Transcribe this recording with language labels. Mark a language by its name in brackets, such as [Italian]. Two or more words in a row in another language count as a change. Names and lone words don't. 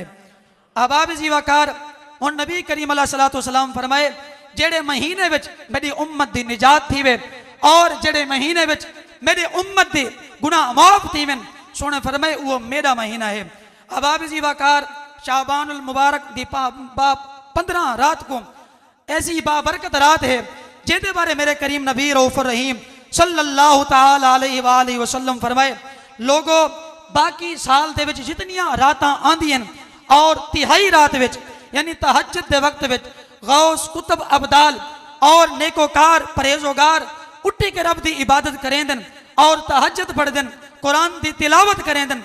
[Saraiki] احباب ذیوقار اور نبی کریم [Arabic] عليه الصلاة والسلام [Saraiki] فرمائے جیڑھے مہینے وچ میری امت دی نجات تھیوے اور جیڑھے مہینے وچ میرے امت دے گناہ معاف تھیون سونے فرمائے وہ میرا مہینہ ہے. احباب ذیوقار شعبان المبارک دی 15 رات کو ایسی بابرکت رات ہے جیہدے بارے میرے کریم نبی رؤف رحیم [Arabic] صلى الله تعالى عليه وسلم [Saraiki] فرمائے، لوگو باقی سال دے وچ جتنیاں راتاں آندیاں اور تہائی رات وچ یعنی تہجد دے وقت وچ غوث قطب ابدال اور نیکوکار پرہیزگار اٹھی کے رب دی عبادت کریندن اور تہجد پڑھدن، قرآن دی تلاوت کریندن.